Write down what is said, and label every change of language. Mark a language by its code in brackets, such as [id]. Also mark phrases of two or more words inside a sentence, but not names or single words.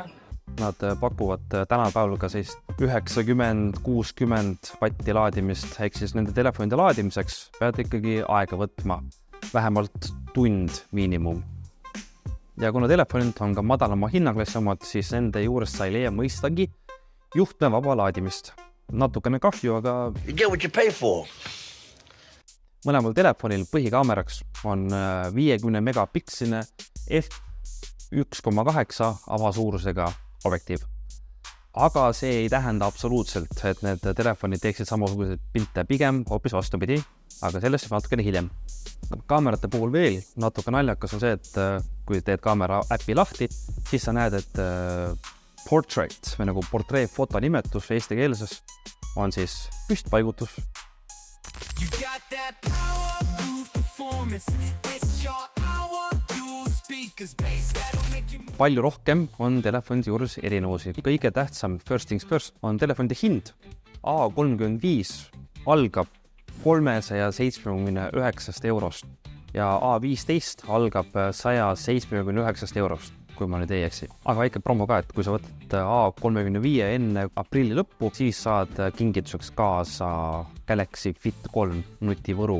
[et] Nad pakuvad tänapäeval ka 90-60 vatti laadimist, ehk siis nende telefonide laadimiseks pead ikkagi aega võtma, vähemalt tund miinimum. Ja kuna telefonid on ka madalama hinnaklassi omad, siis nende juures sa ei leia mõistagi juhtme vaba laadimist. Natukene kahju, aga [en] You get what you pay for. [et] mõlemal telefonil põhikaameraks on 50 megapiksline f1,8 avasuurusega objektiiv. Aga see ei tähenda absoluutselt, et need telefonid teeksid samasuguseid pilte, pigem hoopis vastupidi, aga sellest natukene hiljem. Kaamerate puhul veel natuke naljakas on see, et kui teed kaamera äpi lahti, siis sa näed, et portrait või nagu portreefoto nimetus eesti keelses on siis püstpaigutus. [en] You got that power-proof performance. It's your hour, dual speakers, bass that'll make you move. [et] Palju rohkem on telefonide juures erinevusi. Kõige tähtsam [en] first things first [et] on telefonide hind. A35 algab 379 eurost ja A15 algab 179 eurost, kui ma nüüd ei eksi. Aga väike promo ka, et kui sa võtad A35 enne aprilli lõppu, siis saad kingituseks kaasa Galaxy Fit 3 nutivõru.